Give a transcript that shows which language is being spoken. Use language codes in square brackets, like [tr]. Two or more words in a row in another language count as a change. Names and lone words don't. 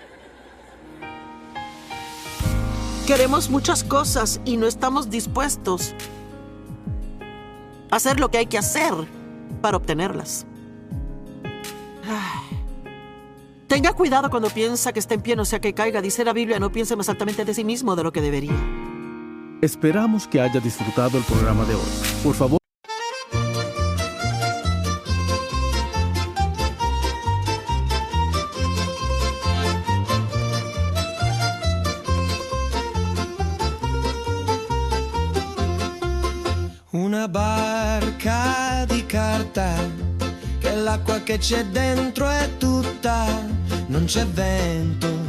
[es] Queremos muchas cosas y no estamos dispuestos a hacer lo que hay que hacer para obtenerlas. Tenga cuidado cuando piensa que está en pie, no sea que caiga. Dice la Biblia, no piense más altamente de sí mismo de lo que debería. Esperamos que haya disfrutado el programa de hoy. Por favor, [it] una barca di carta, che l'acqua che c'è dentro è tutta, non c'è vento,